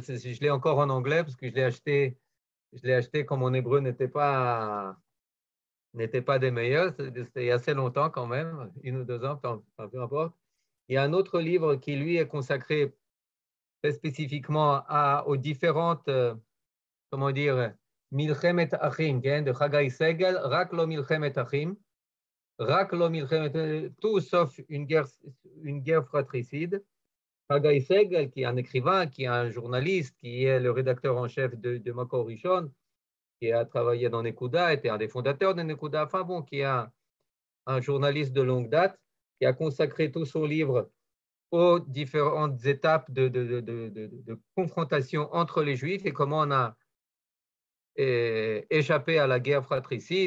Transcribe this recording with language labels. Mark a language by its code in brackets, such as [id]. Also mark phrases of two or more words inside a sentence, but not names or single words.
[fr] Je l'ai encore en anglais parce que je l'ai acheté quand mon hébreu n'était pas des meilleurs. C'était il y a assez longtemps quand même, 1 ou 2 ans, peu importe. Il y a un autre livre qui, lui, est consacré très spécifiquement aux différentes, comment dire, [he] מלחמת אחים, de Chagai Segel, רק לא מלחמת אחים רק לא מלחמת, [fr] tout sauf une guerre fratricide. Chagai Segel, qui est un écrivain, qui est un journaliste, qui est le rédacteur en chef de Makor Rishon, qui a travaillé dans Nekuda, était un des fondateurs de Nekuda, enfin bon, qui est un journaliste de longue date, qui a consacré tout son livre aux différentes étapes de confrontation entre les Juifs et comment on a échappé à la guerre fratricide.